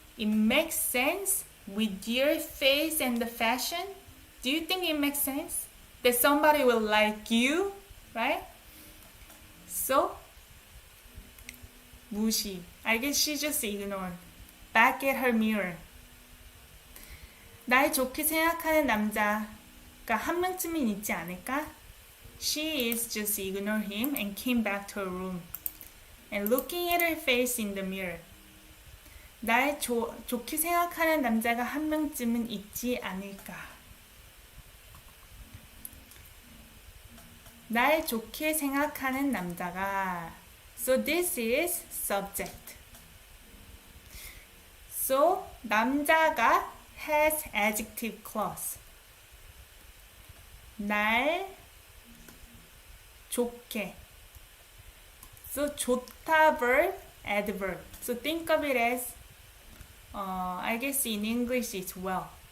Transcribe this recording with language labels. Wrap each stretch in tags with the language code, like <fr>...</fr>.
<en>It makes sense with your face and the fashion. Do you think it makes sense? That somebody will like you, right? So, 무시. I guess she just ignored. Back at her mirror.</en> <ko>날 좋게 생각하는 남자가 한 명쯤은 있지 않을까?</ko> <en>She is just ignore him and came back to her room. And looking at her face in the mirror.</en> <ko>날 좋게 생각하는 남자가 한 명쯤은 있지 않을까? 날 좋게 생각하는 남자가.</ko> <en>So this is subject. So 남자가 has adjective clause.</en> <ko>날 좋게.</ko> <en>So 좋다 verb, adverb. So think of it as I guess in English it's well.</en>